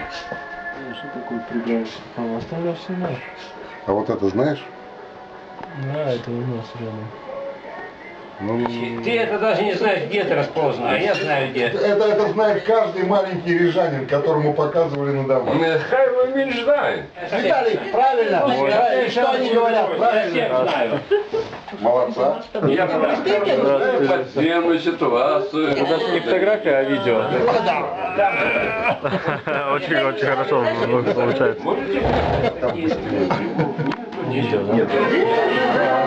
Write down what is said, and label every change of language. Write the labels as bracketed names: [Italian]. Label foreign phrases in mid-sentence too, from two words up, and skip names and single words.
[Russian] Что такое прибрать? А остальное все знаю. А вот это знаешь? Да, это у нас рядом. Ну, Ты это даже не знаешь, где это расположено, а я знаю где. это знает каждый маленький рижанин, которому показывали на домах. [Ukrainian] Хай він знає. [Russian] Виталий, правильно. И что они говорят? Я всех Правильно. знаю. Молодца. Я знаю подземную ситуацию. Это же не фотография, а видео. Очень хорошо получается. Видео, да?